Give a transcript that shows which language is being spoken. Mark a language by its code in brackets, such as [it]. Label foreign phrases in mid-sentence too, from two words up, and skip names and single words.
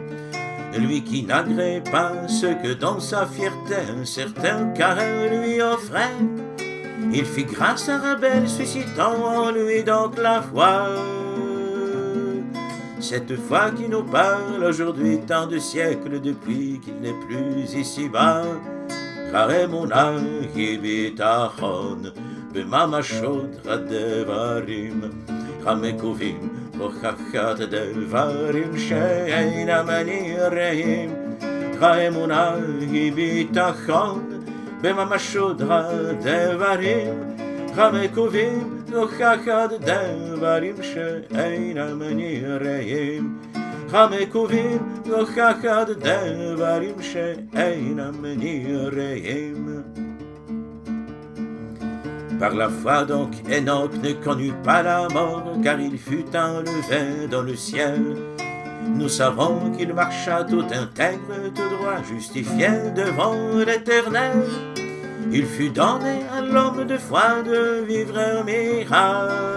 [fr] Lui qui n'agrée pas ce que dans sa fierté un certain Caïn lui offrait. Il fit grâce à Abel, suscitant en lui donc la foi. Cette foi qui nous parle aujourd'hui, tant de siècles depuis qu'il n'est plus ici-bas. [he] האמונה היא ביטחון בממשות הדברים המקווים, הוכחת דברים שאינם נראים. האמונה היא ביטחון בממשות הדברים המקווים, הוכחת דברים שאינם נראים. המקווים, הוכחת דברים שאינם נראים. [fr] Par la foi donc, Enoch ne connut pas la mort, car il fut enlevé dans le ciel. Nous savons qu'il marcha tout intègre, tout droit, justifié devant l'Éternel. Il fut donné à l'homme de foi de vivre un miracle.